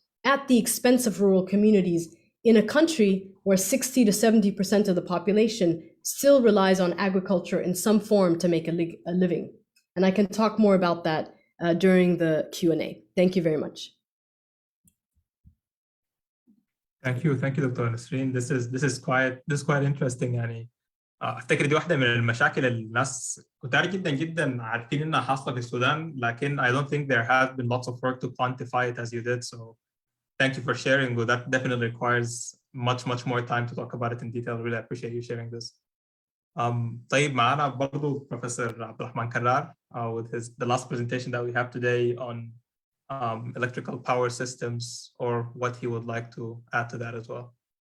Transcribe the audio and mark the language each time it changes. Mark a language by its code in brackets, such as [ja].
[en] at the expense of rural communities in a country where 60 to 70% of the population still relies on agriculture in some form to make a living. And I can talk more about that during the Q&A. Thank you very much. Thank you, Dr. Nasreen. This is quite interesting. [ar] يعني افتكر دي واحده من المشاكل اللي الناس كتار جدا عارفين انها حاصله في السودان، لكن [en] I don't think there has been lots of work to quantify it as you did. So thank you for sharing. Well, that definitely requires much more time to talk about it in detail. Really appreciate you sharing this. [ar] طيب معنا برضو [en] Professor عبد الرحمن كرار with the last presentation that we have today on electrical power systems, or what he would like to add to that as well.